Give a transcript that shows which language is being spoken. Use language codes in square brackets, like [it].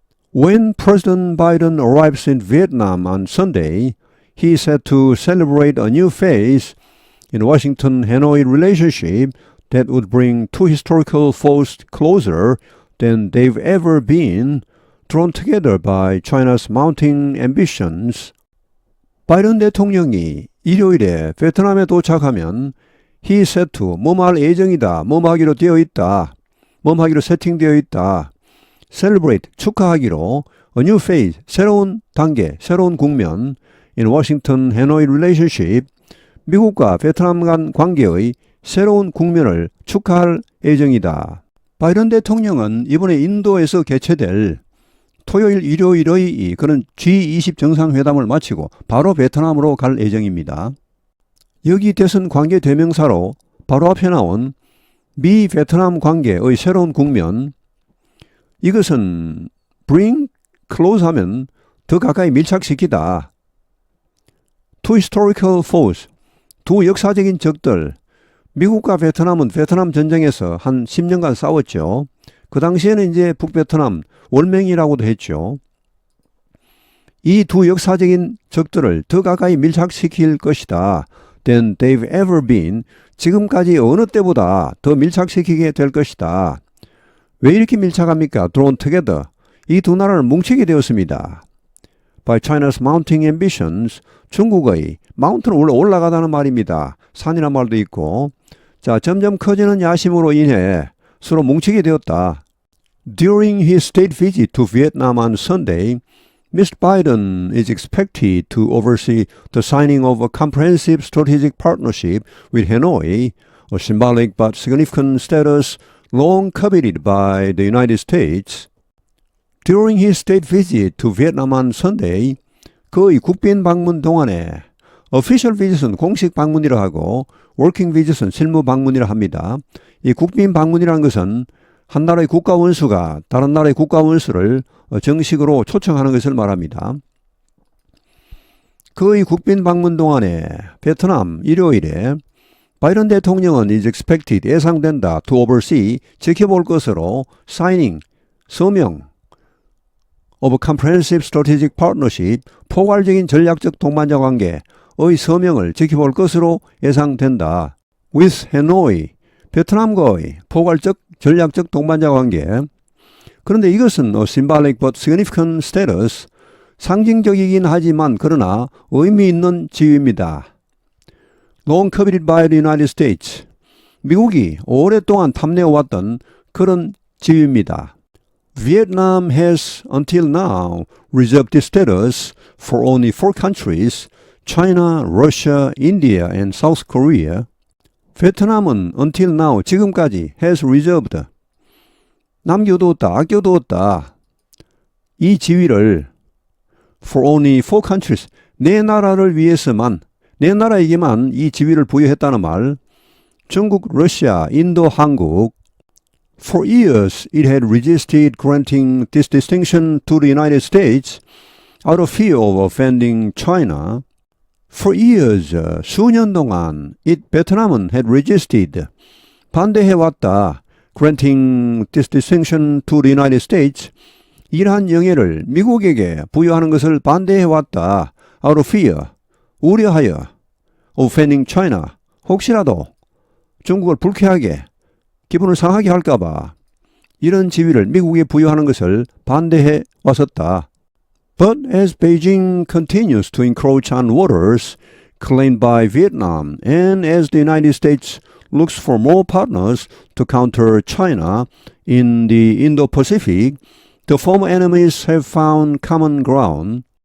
[en] When President Biden arrives in Vietnam on Sunday, he is set to celebrate a new phase in Washington-Hanoi relationship that would bring two historical foes closer than they've ever been, drawn together by China's mounting ambitions. [ko] 바이든 대통령이 일요일에 베트남에 도착하면 [en] he is set to [ko] 뭐할 예정이다, 뭐하기로 되어 있다, 뭐하기로 세팅되어 있다, [en] celebrate [ko] 축하하기로 [en] a new phase [ko] 새로운 단계, 새로운 국면 [en] in Washington-Hanoi relationship [ko] 미국과 베트남 간 관계의 새로운 국면을 축하할 예정이다. 바이든 대통령은 이번에 인도에서 개최될 토요일, 일요일의 그런 G20 정상회담을 마치고 바로 베트남으로 갈 예정입니다. 여기 대선 관계 대명사로 바로 앞에 나온 미 베트남 관계의 새로운 국면, 이것은 [en] bring close [ko] 하면 더 가까이 밀착시키다. [en] Two historical foes, [ko] 두 역사적인 적들. 미국과 베트남은 베트남 전쟁에서 한 10년간 싸웠죠. 그 당시에는 이제 북베트남 월맹이라고도 했죠. 이 두 역사적인 적들을 더 가까이 밀착시킬 것이다. [en] than they've ever been. [ko] 지금까지 어느 때보다 더 밀착시키게 될 것이다. 왜 이렇게 밀착합니까? [en] Drawn together. [ko] 이 두 나라를 뭉치게 되었습니다. [en] By China's mounting ambitions. [ko] 중국의 [en] mountain [ko] 은 원래 올라가다는 말입니다. 산이란 말도 있고. 자, 점점 커지는 야심으로 인해 서로 뭉치게 되었다. [en] During his state visit to Vietnam on Sunday, Mr. Biden is expected to oversee the signing of a comprehensive strategic partnership with Hanoi, a symbolic but significant status long coveted by the United States. During his state visit to Vietnam on Sunday, [ko] 그의 국빈 방문 동안에 [en] official visit은 [ko] 공식 방문이라 하고 [en] working visit은 [ko] 실무 방문이라 합니다. 이 국빈 방문이라는 것은 한 나라의 국가 원수가 다른 나라의 국가 원수를 정식으로 초청하는 것을 말합니다. 그의 국빈 방문 동안에 베트남 일요일에 바이든 대통령은 [en] is expected [ko] 예상된다 [en] to oversee [ko] 지켜볼 것으로 [en] signing [ko] 서명 [en] of a comprehensive strategic partnership [ko] 포괄적인 전략적 동반자 관계의 서명을 지켜볼 것으로 예상된다. [en] with Hanoi [ko] 베트남과의 포괄적 전략적 동반자 관계. 그런데 이것은 [en] symbolic but significant status [ko] 상징적이긴 하지만 그러나 의미 있는 지위입니다. [en] Long coveted by the United States [ko] 미국이 오랫동안 탐내어왔던 그런 지위입니다. [en] Vietnam has until now reserved this status for only 4 countries, China, Russia, India, and South Korea. [ko] 베트남은 [en] until now [ko] 지금까지 [en] has reserved [ko] 남겨두었다, 아껴두었다 이 지위를 [en] for only 4 countries [ko] 네 나라를 위해서만 네 나라에게만 이 지위를 부여했다는 말. 중국, 러시아, 인도, 한국. [en] For years it had resisted granting this distinction to the United States out of fear of offending China. For years, [ko] 수년 동안 베트남은 [en] had resisted, [ko] 반대해왔다. [en] Granting this distinction to the United States, [ko] 이러한 영예를 미국에게 부여하는 것을 반대해왔다. [en] Out of fear, [ko] 우려하여. [en] Offending China, [ko] 혹시라도 중국을 불쾌하게, 기분을 상하게 할까봐 이런 지위를 미국에 부여하는 것을 반대해 왔었다. [en] But as Beijing continues to encroach on waters claimed by Vietnam and as the United States looks for more partners to counter China in the Indo-Pacific, the former enemies have found common ground.